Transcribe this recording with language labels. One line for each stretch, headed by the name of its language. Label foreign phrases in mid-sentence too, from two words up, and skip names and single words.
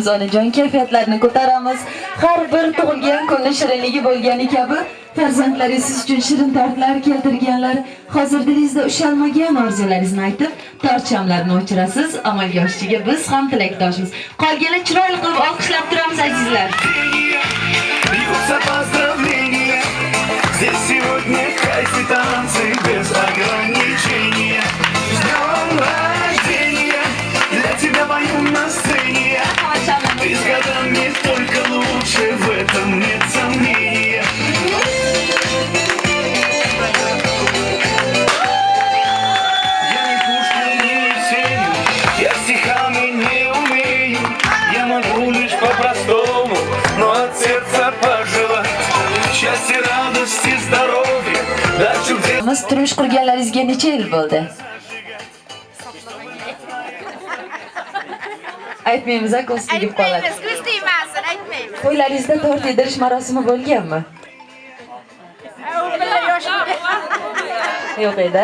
Uzbek: Onajon, kayfiyatlarni ko'taramiz. Har bir tug'ilgan kunni shirinligi bo'lgani kabi farzandlaringiz siz uchun shirin tortlar keltirganlar. Hozir dilingizda ushalmagan orzularingizni aytib, tortchamlarni o'chirasiz. Amalga oshishiga biz ham tilakdoshmiz. Qolgani chiroyli qilib olqishlab turamiz azizlar.
Russian: Здесь сегодня кайф и танцы без ограничения. С днем рождения, для тебя пою на сцене. Ты с годами только лучше, в этом нет сомнения. Я не Пушкин, не Есенин, я стихами не умею. Я могу лишь по-простому, но от сердца пожелать счастья, радости, здоровья.
Uzbek: Biz turmush qurganlaringizga necha yil bo'ldi? Aytmaymiz, ko'z tegib qoladi. Aytmaymiz, ko'z tegmasin, aytmaymiz. To'ylaringizda tort yedirish marosimi bo'lganmi? Yo'q edi.